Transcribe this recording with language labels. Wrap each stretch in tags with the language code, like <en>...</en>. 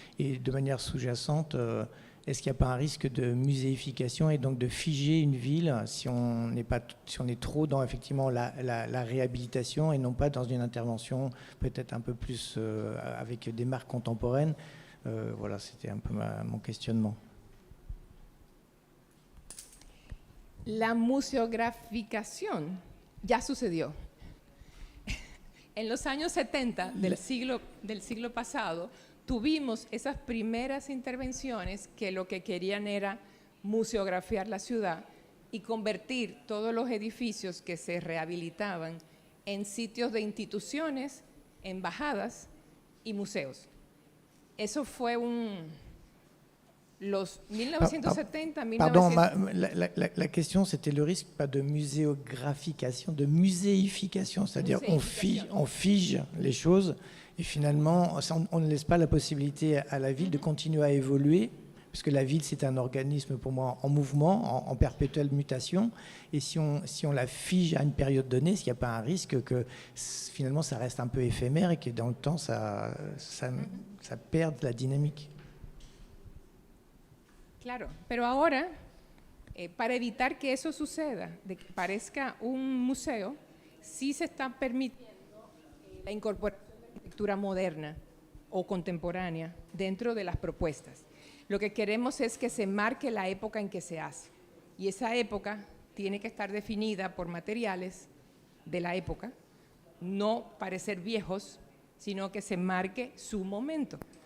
<fr>Et de manière sous-jacente, est-ce qu'il n'y a pas un risque de muséification et donc de figer une ville si on est trop dans effectivement la réhabilitation et non pas dans une intervention peut-être un peu plus avec des marques contemporaines? Voilà, c'était un peu mon questionnement.</fr> <es>La museograficación ya sucedió. En los años 70 del siglo pasado tuvimos esas primeras intervenciones que lo que querían era museografiar la ciudad y convertir todos los edificios que se rehabilitaban en sitios de instituciones, embajadas y museos. Eso fue los 1970, 1970.</es> <fr>Pardon, la question c'était le risque pas de muséographication, de muséification, c'est-à-dire on fige les choses et finalement on ne laisse pas la possibilité à la ville de continuer à évoluer, parce que la ville c'est un organisme pour moi en mouvement, en perpétuelle mutation, et si on la fige à une période donnée, est-ce qu'il n'y a pas un risque que finalement ça reste un peu éphémère et que dans le temps ça perde la dynamique?</fr> <es>Claro, pero ahora, para evitar que eso suceda, de que parezca un museo, sí se está permitiendo la incorporación de arquitectura moderna o contemporánea dentro de las propuestas. Lo que queremos es que se marque la época en que se hace, y esa época tiene que estar definida por materiales de la época, no parecer viejos, sino que se marque su momento.</es>